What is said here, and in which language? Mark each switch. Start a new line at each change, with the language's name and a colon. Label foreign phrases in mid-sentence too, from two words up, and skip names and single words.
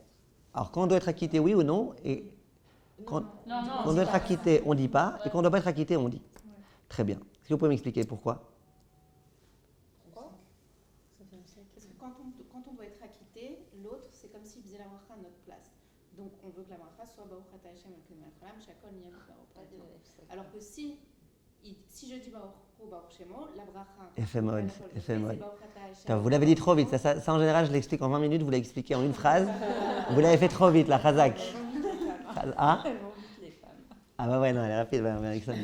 French: Alors, quand on doit être acquitté, oui ou non, et quand on doit être acquitté, on ne dit pas, et quand on ne doit pas être acquitté, on dit. Ouais. Très bien. Est-ce que vous pouvez m'expliquer pourquoi? Pourquoi? Parce que quand on doit être acquitté, l'autre, c'est comme s'il faisait la bracha à notre place. Donc, on veut que la bracha soit
Hebrew: ברוך אתה ה' אלוקינו מלך העולם, שהכל נהיה ברוך אתה ה.
French: Alors que si je dis
Hebrew: ברוך הוא ברוך שמו,
French: la bracha. Éphémode. Vous l'avez dit trop vite. Ça, en général, je l'explique en 20 minutes, vous l'expliquez en une phrase. Vous l'avez fait trop vite, la Chazak. Ah bah ouais, non, elle est rapide, Alexandre.